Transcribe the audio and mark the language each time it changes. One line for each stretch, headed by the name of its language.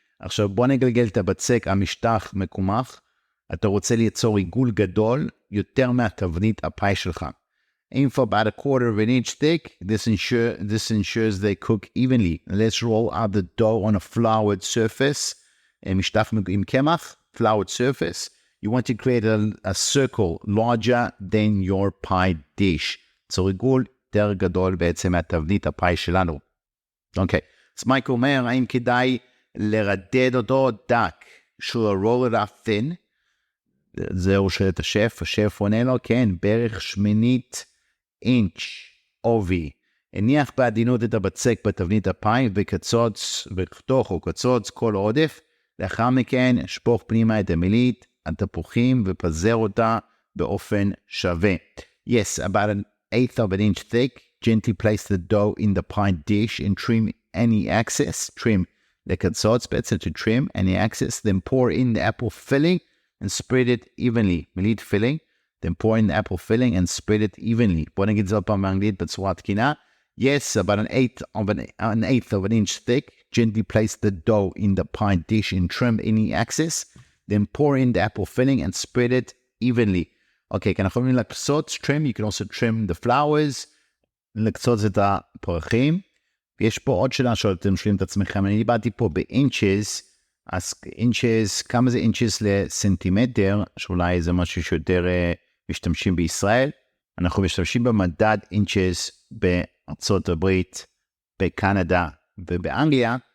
Hebrew: עכשיו בוא נגלגל את הבצק המשטח מקומח, אתה רוצה ליצור עיגול גדול יותר מהתבנית הפאי שלך.
English: Aim for about a quarter of an inch thick. This ensures they cook evenly. Let's roll out the dough on a floured surface.
Hebrew: משטח עם קמח,
English: floured surface. You want to create a circle larger than your pie dish.
Hebrew: צור עיגול יותר גדול בעצם מהתבנית הפאי שלנו. אוקיי. אז מייק אומר, האם כדאי לרדד אותו דק?
English: Should I roll it out thin?
Hebrew: זהו שואל את השף. השף עונה לו, כן, בערך 1/8 אינץ' עובי. הניח בעדינות את הבצק בתבנית הפאי וקצוץ כל עודף. לאחר מכן שפוך פנימה את המלית, התפוחים ופזר אותה באופן שווה.
English: Yes, about 1/8 of an inch thick. Gently place the dough in the pie dish and trim any excess. Trim
Hebrew: לקצוץ בעצם
English: to trim any excess. Then pour in the apple filling and spread it evenly. מלית filling. Then pour in the apple filling and spread it evenly.
Hebrew: בוא נגיד זאת פעם באנגלית בצורה תקינה.
English: Yes, about an eighth of an inch thick. Gently place the dough in the pie dish and trim any excess. Then pour in the apple filling and spread it evenly. Okay,
Hebrew: כאן אנחנו יכולים לקצוץ,
English: trim, you can also trim the flowers,
Hebrew: לקצוץ את הפרחים. יש פה עוד שאלה שאתם שואלים את עצמכם, אני דיברתי פה ב-inches, אז inches, כמה זה inches לסנטימטר, שאולי זה משהו שיותר משתמשים בישראל. אנחנו משתמשים במדד inches בארצות הברית, בקנדה ובאנגליה.